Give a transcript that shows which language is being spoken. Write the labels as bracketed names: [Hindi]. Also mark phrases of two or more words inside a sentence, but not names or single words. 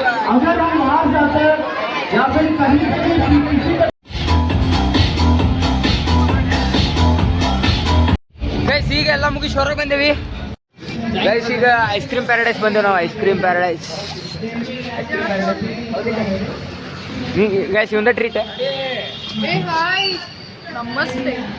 [Hindi] अगर हम हार जाते या फिर कहीं किसी [Kannada] ಗೈಸ್ ಈಗ ಎಲ್ಲ ಮುಗಿಸಿ ಹೊರಗೆ ಬಂದೇವಿ ಗೈಸ್. ಈಗ ಐಸ್ ಕ್ರೀಮ್ ಪ್ಯಾರಡೈಸ್ ಬಂದೇವು ನಾವು. ಐಸ್ ಕ್ರೀಮ್ ಪ್ಯಾರಡೈಸ್ ಗೈಸ್, ಒಂದು ಟ್ರೀಟ್. ನಮಸ್ತೆ.